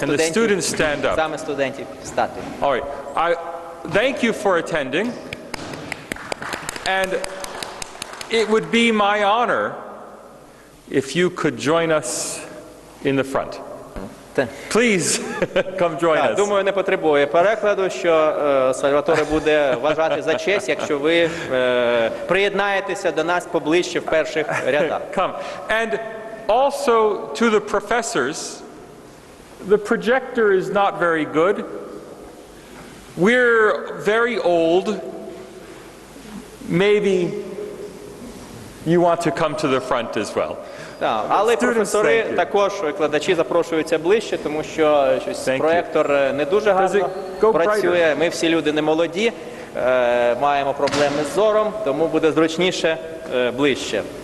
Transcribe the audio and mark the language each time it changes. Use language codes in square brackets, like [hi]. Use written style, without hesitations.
[en] Can the students [uk] студентів, [en] stand up? [uk] саме студентів, встати. [en] All right. I thank you for attending. And it would be my honor if you could join us in the front. Please come join us. [uk] Думаю, не потребує перекладу, що Сальваторе буде вважати за честь, якщо ви приєднаєтеся до нас поближче в перших рядах. [en] Come. And also to the professors, the projector is not very good. We're very old. Maybe you want to come to the front as well. [uk] Так, але професори, також викладачі запрошуються ближче, тому що проєктор не дуже гарно працює. Ми всі люди не молоді, маємо проблеми з зором, тому буде зручніше ближче.